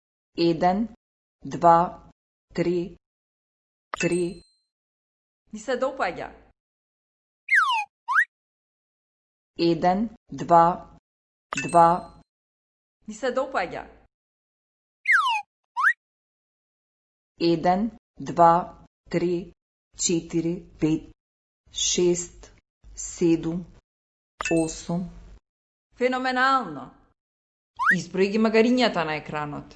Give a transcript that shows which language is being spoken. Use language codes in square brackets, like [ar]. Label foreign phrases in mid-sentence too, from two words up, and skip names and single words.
[mk] 1, 2, 3, 3. Ми се допаѓа. 1, 2, 2. Ми се допаѓа. 1, 2, 3, 4, 5, 6, 7, 8. Феноменално. Изброи ги магарињата на екранот.